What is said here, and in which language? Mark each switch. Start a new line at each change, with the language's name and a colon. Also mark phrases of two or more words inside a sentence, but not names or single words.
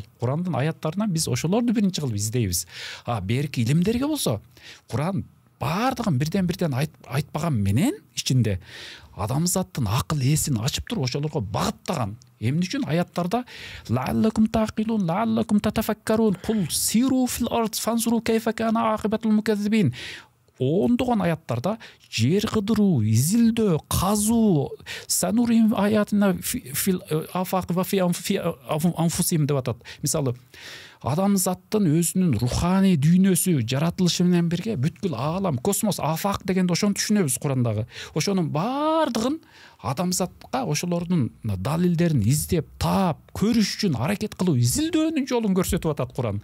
Kyrgyz: Курандын аяттарынан биз ошолорду биринчи кылып издейбиз. Берки илимдерге болсо Куран бардыгын бирден айтпаган менен ичинде адамзаттын акыл эсин ачып туруп ошолорго багыттаган. Эмне үчүн аяттарда
Arabic: لعلكم تعقلون لعلكم تتفكرون قل سيروا في الأرض فانظروا كيف كان عاقبة المكذبين.
Kyrgyz: Ондогон аяттарда жер кыдыруу, изилдөө, казуу,
Arabic: санурим аятына في الآفاق وفي أنفسهم
Kyrgyz: деп атат. Мисалы, адамзаттын өзүнүн руханий дүйнөсү жаратылышы менен бирге бүткүл аалам, космос, афак дегенде ошону түшүнөбүз Курандагы. Ошонун бардыгын адамзатка ошолордун далилдерин издеп, таап, көрүш үчүн аракет кылуу, изилдөөнүн жолун көрсөтүп атат Куран.